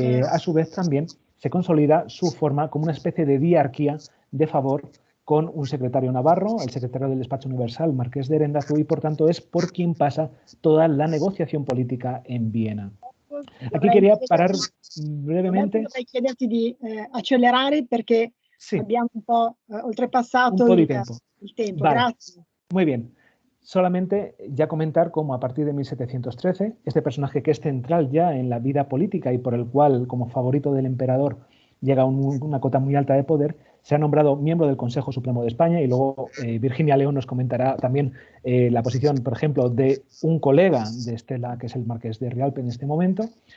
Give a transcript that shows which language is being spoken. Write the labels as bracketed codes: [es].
[es] a su vez también se consolida su forma como una especie de diarquía de favor con un secretario navarro, el secretario del Despacho Universal, Marqués de Erendazu, y por tanto es por quien pasa toda la negociación política en Viena. Aquí quería parar brevemente. [it] Vorrei chiederti di accelerare perché [es] sí, [it] abbiamo un po' oltrepassato il tempo. [es] Vale. [it] Grazie. [es] Muy bien. Solamente ya comentar cómo a partir de 1713, este personaje que es central ya en la vida política y por el cual, como favorito del emperador, llega a una cota muy alta de poder, se ha nombrado miembro del Consejo Supremo de España y luego Virginia León nos comentará también la posición, por ejemplo, de un colega de Estela, que es el marqués de Rialpe en este momento,